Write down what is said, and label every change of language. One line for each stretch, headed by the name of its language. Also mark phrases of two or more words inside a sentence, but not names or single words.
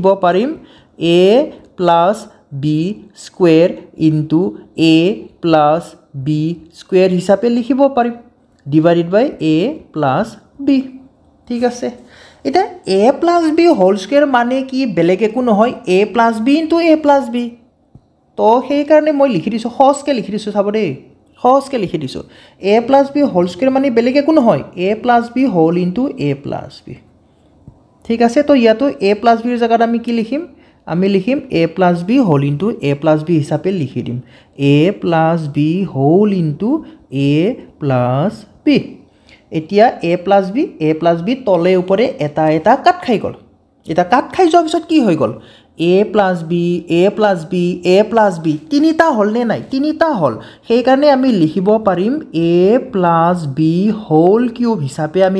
Assamese: পাৰিম
English: a plus b square into a plus b square
Assamese: হিচাপে লিখিব পাৰিম
English: divided by a plus b
Assamese: ঠিক আছে এটা
English: a plus b whole square
Assamese: মানে কি বেলেগ একো নহয়
English: a plus b into a plus b
Assamese: তো সেই কাৰণে মই লিখি দিছো সহজকে লিখি দিছো চাব দেই সহজকে লিখি দিছো
English: a plus b whole square
Assamese: মানে বেলেগ একো নহয়
English: a plus b whole into a plus b
Assamese: ঠিক আছে তো ইয়াতো
English: a plus b
Assamese: ৰ জায়গাত আমি কি লিখিম আমি লিখিম
English: a plus b whole into a plus b
Assamese: হিচাপে লিখি দিম
English: a plus b whole into a plus b
Assamese: এতিয়া
English: a plus b
Assamese: তলে উপৰে এটা কাট খাই গল এটা কাট খাই যোৱাৰ পিছত কি হৈ গল a
English: plus b
Assamese: তিনিটা হল নে নাই তিনিটা হল সেই কাৰণে আমি লিখিব পাৰিম
English: a plus b whole cube
Assamese: হিচাপে আমি